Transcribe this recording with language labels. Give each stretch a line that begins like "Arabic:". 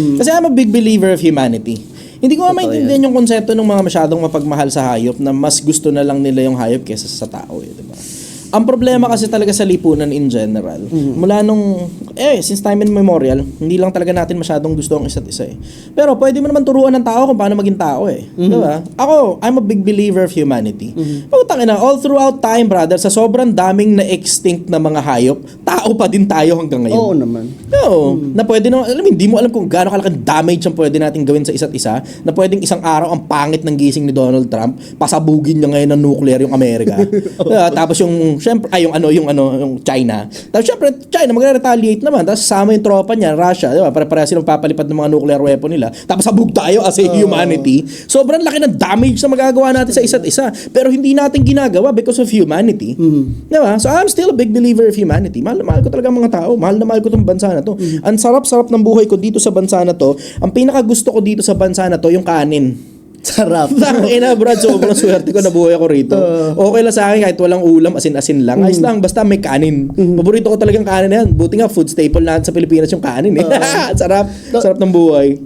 English: Kasi I'm a big believer of humanity.
Filipino: Hindi ko maintindihan yung konsepto ng mga masyadong mapagmahal sa hayop na mas gusto na lang nila yung hayop kaysa sa tao. Diba? Ang problema kasi talaga sa lipunan
English: in general,
Filipino: mula nung,
English: since time immemorial,
Filipino: hindi lang talaga natin masyadong gusto ang isa't isa eh. Pero pwede mo naman turuan ng tao kung paano maging tao eh. Diba?
English: Ako, I'm a big believer of humanity.
Filipino: Pagkutang ina,
English: all throughout time, brother,
Filipino: sa sobrang daming na-extinct na mga hayop, tao pa din tayo hanggang ngayon. Oo naman. Oo. Na pwede naman, hindi mo alam kung gaano kalaking damage ang pwede natin gawin sa isa't isa, na pwedeng isang araw ang pangit ng gising ni Donald Trump, pasabugin niya ngayon ng nuclear yung Amerika. Diba? Tapos yung China. Tapos syempre, China magre-retaliate naman. Tapos sama yung tropa niya, Russia, di ba? Para silang papalipad ng mga nuclear weapon nila. Tapos sabog tayo
English: as a humanity.
Filipino: Sobrang laki ng damage na magagawa natin sa isa't isa. Pero hindi natin ginagawa
English: because of humanity.
Filipino: Di ba?
English: So I'm still a big believer of humanity.
Filipino: Mahal na mahal ko talaga ang mga tao. Mahal na mahal ko itong bansa na to. Ang sarap-sarap ng buhay ko dito sa bansa na to. Ang pinakagusto ko dito sa bansa na to, yung kanin. Sarap. Ina, Brad, sobrang swerte ko na buhay ako rito. Okay lang sa akin kahit walang ulam, asin-asin lang. Ayos lang, basta may kanin. Paborito ko talagang kanin na yan. Buti nga, food staple natin sa Pilipinas yung kanin eh. Sarap. Sarap ng buhay.